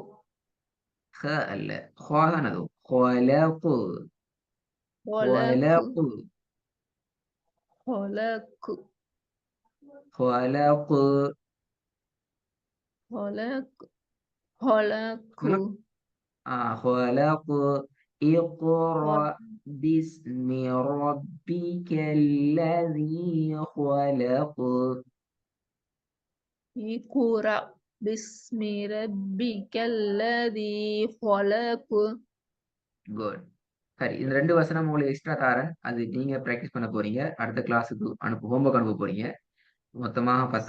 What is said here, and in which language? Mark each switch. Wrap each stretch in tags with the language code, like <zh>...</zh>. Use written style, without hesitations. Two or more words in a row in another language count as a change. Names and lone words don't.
<ta>ஹ அல்ல. ஹா தான் அது. கொலக்கு</ta> <ar>ஹலக் கொலக்கு ஹலக் கொலக்கு ஹலக் ஹலகு خلق اقرأ باسم ربك الذي خلق. اقرأ باسم ربك الذي خلق.</ar> <ta>குட். சரி, இந்த 2 வசனம் உங்களுக்கு எக்ஸ்ட்ரா தாரேன். அது நீங்க பிராக்டிஸ் பண்ண போறீங்க. அடுத்த கிளாஸுக்கு ஹோம்வொர்க் அனுப்ப போறீங்க. மொத்தமா 10</ta>